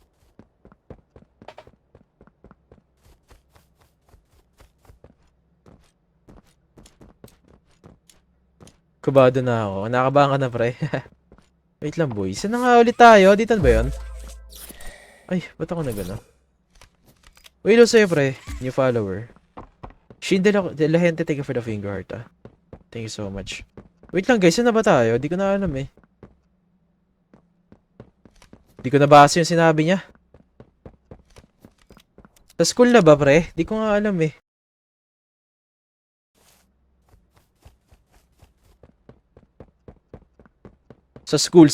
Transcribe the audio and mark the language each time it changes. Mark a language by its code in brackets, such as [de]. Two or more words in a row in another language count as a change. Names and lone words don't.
[tl] Kabado na ako. Nakabahan ka na, pre. Wait lang, boys. Saan na nga ulit tayo? Dito ba yun? Ay, ba't ako na gano'n? Wait lang sa'yo, pre. [en] New follower. [tl] Shin de la Gente, [en] thank you for the finger heart, ah. Thank you so much. [tl] Wait lang, guys. Saan na ba tayo? Di ko na alam, eh. Di ko nabasa yung sinabi niya. Sa school na ba, pre? Di ko nga alam, eh. Sa school.